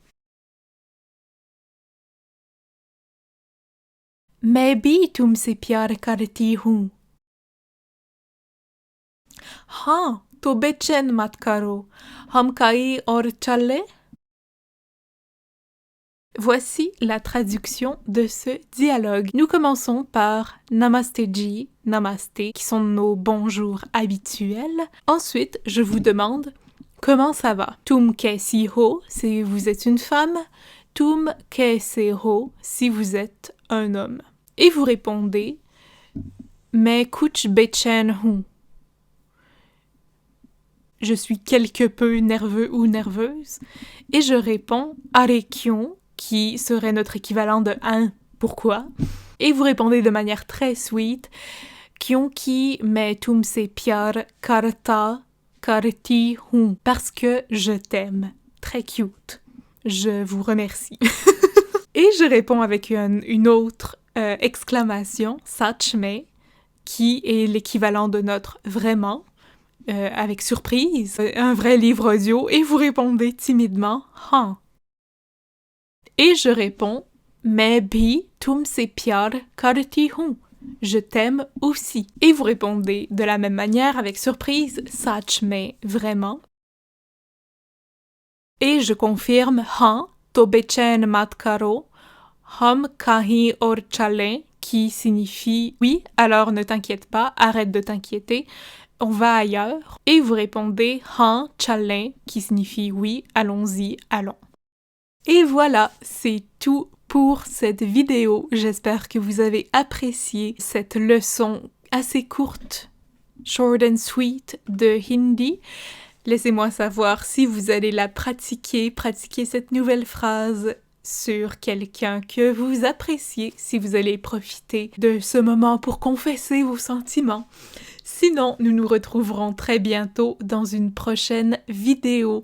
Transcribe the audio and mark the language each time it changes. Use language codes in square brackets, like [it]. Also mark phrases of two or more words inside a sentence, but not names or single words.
[hi] मैं भी तुमसे प्यार करती हूँ। हाँ, तो बेचैन मत करो, हम कहीं और चलें? [fr] Voici la traduction de ce dialogue. Nous commençons par [hi] नमस्ते जी, [fr] Namaste, qui sont nos bonjours habituels. Ensuite, je vous demande comment ça va. [hi] तुम कैसी हो [fr] si vous êtes une femme, [hi] तुम कैसे हो [fr] si vous êtes un homme. Et vous répondez [hi] मैं कुछ बेचैन हूँ. [fr] Je suis quelque peu nerveux ou nerveuse. Et je réponds Arekyon, qui serait notre équivalent de un pourquoi. Et vous répondez de manière très sweet [hi] क्योंकि मैं तुमसे प्यार करता करती हूँ, [fr] parce que je t'aime. Très cute. Je vous remercie. Et je réponds avec une autre exclamation, sachme, qui est l'équivalent de notre vraiment, avec surprise, un vrai livre audio, et vous répondez timidement Han. Et je réponds [hi] मैं भी तुमसे प्यार करती हूँ. [fr] Je t'aime aussi. Et vous répondez de la même manière avec surprise sachme vraiment. Et je confirme [hi] हाँ तो बेचैन मत करो हम कहीं और चलें, [fr] qui signifie oui, alors ne t'inquiète pas, arrête de t'inquiéter, on va ailleurs. Et vous répondez [hi] हाँ चलें, [fr] qui signifie oui, allons-y, allons. Et voilà, c'est tout pour cette vidéo. J'espère que vous avez apprécié cette leçon assez courte, [en] short and sweet [fr] de hindi. Laissez-moi savoir si vous allez la pratiquer cette nouvelle phrase sur quelqu'un que vous appréciez, si vous allez profiter de ce moment pour confesser vos sentiments. Sinon, nous nous retrouverons très bientôt dans une prochaine vidéo.